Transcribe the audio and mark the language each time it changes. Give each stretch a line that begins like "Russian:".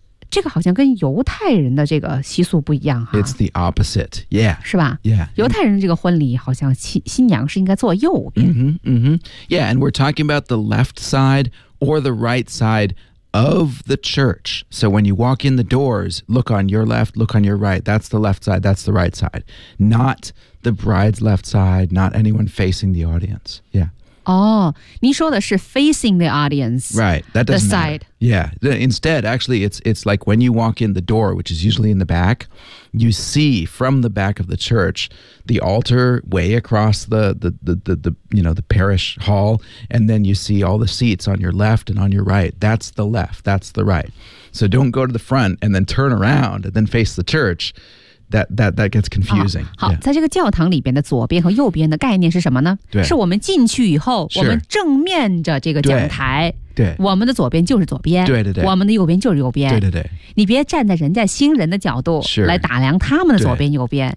Chinese: 这个好像跟犹太人的这个习俗不一样哈。
English: It's the opposite, yeah.
Chinese: 是吧
English: ？Yeah.
Chinese: 犹太人这个婚礼好像新娘是应该坐右边。 Mm-hmm.
English: Yeah, and we're talking about the left side or the right side of the church. So when you walk in the doors, look on your left, look on your right. That's the left side. That's the right side. Not the bride's left side. Not anyone facing the audience. Yeah.
Chinese: Oh, 您说的是 facing the audience.
English: Right, that doesn't the side. matter. Yeah, instead, actually, it's like when you walk in the door, which is usually in the back, you see from the back of the church, the altar way across the you know, the parish hall, and then you see all the seats on your left and on your right. That's the left, that's the right. So don't go to the front and then turn around and then face the church. That gets confusing.、
Chinese: 哦、好、yeah. 在这个教堂里边的左边和右边的概念是什么呢对是我们进去以后、
English: sure.
Chinese: 我们正面着这个讲台对。对。我们的左边就是左边。对对对。我们的右边就是右边。对对对。你别站在人家新人的角度来打量他们的左边右边。